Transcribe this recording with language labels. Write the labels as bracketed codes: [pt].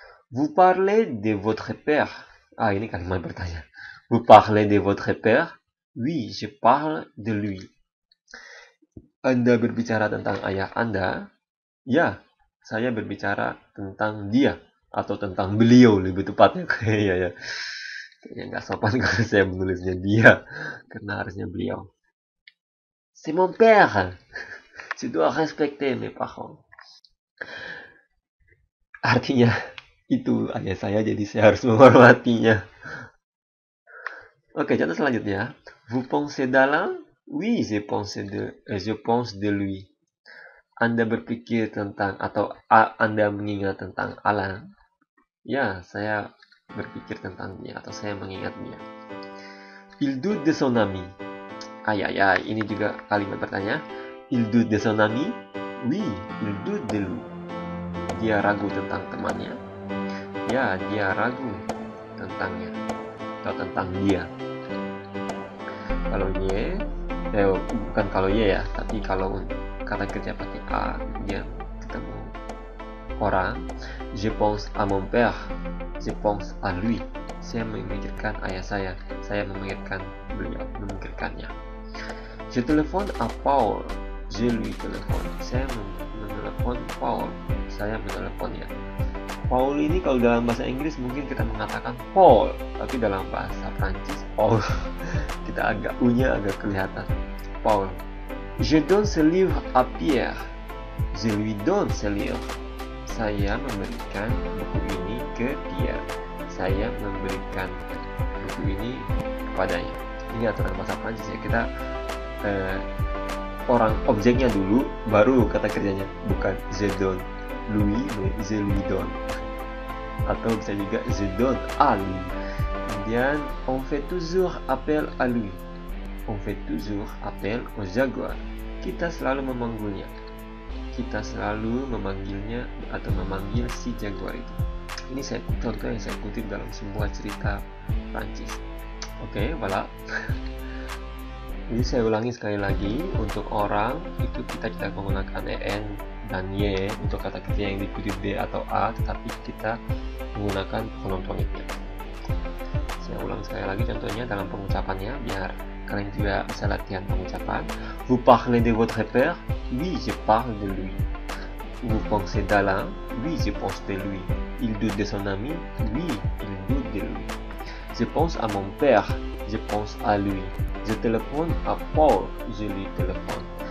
[fr] Vous parlez de votre père. [id] Ini kalimat bertanya. [fr] Vous parlez de votre père? Oui, je parle de lui. [id] Anda berbicara tentang ayah Anda? Ya, saya berbicara tentang dia. Atau tentang beliau lebih tepatnya. Kayaknya nggak sopan kalau saya menulisnya dia. Karena harusnya beliau. [fr] C'est mon père. Je dois respecter mes parents. [id] Artinya, itu ayah saya, jadi saya harus menghormatinya. Oke, contoh selanjutnya. [fr] Vous pensez d'Alain? Oui, je pense de lui. [id] Anda berpikir tentang atau Anda mengingat tentang Alain? Ya, saya berpikir tentang dia atau saya mengingat dia. [fr] Il doute de son ami. [id] Ini juga kalimat bertanya. [fr] Il doute de son ami? Oui, il doute de lui. [id] Dia ragu tentang temannya? Ya, dia ragu tentangnya atau tentang dia. Kalau ye, bukan kalau ye ya, tapi kalau kata kerja pakai a, dia ketemu orang. [fr] Je pense à mon père, je pense à lui. [id] Saya memikirkan ayah saya memikirkan beliau, memikirkannya. [fr] Je téléphone à Paul, je lui téléphone. [id] Saya menelepon Paul, saya meneleponnya. Paul ini kalau dalam bahasa Inggris mungkin kita mengatakan Paul, tapi dalam bahasa Prancis Paul kita agak U-nya agak kelihatan. Paul. [fr] Je donne ce livre à Pierre, je lui donne ce livre. [id] Saya memberikan buku ini ke Pierre, saya memberikan buku ini kepadanya. Ini aturan bahasa Prancis ya, kita orang objeknya dulu baru kata kerjanya, bukan [fr] je donne lui mais je lui donne, [id] atau bisa juga [fr] je donne à lui. [id] Kemudian [fr] on fait toujours appel à lui, on fait toujours appel au jaguar. [id] Kita selalu memanggilnya, kita selalu memanggilnya atau memanggil si jaguar itu. Ini contoh yang saya kutip dalam sebuah cerita Prancis. Oke, voilà. Jadi saya ulangi sekali lagi, untuk orang itu kita tidak menggunakan en dan y untuk kata kerja yang diikuti d atau a, tetapi kita menggunakan pronoun pronominnya. Saya ulang sekali lagi contohnya dalam pengucapannya biar kalian juga bisa latihan pengucapan. [fr] Vous parlez de votre père? Oui, je parle de lui. Vous pensez d'Alain? Oui, je pense de lui. Il doute de son ami? Oui, il doute de lui. Je pense à mon père, je pense à lui. Je téléphone à Paul, je lui téléphone.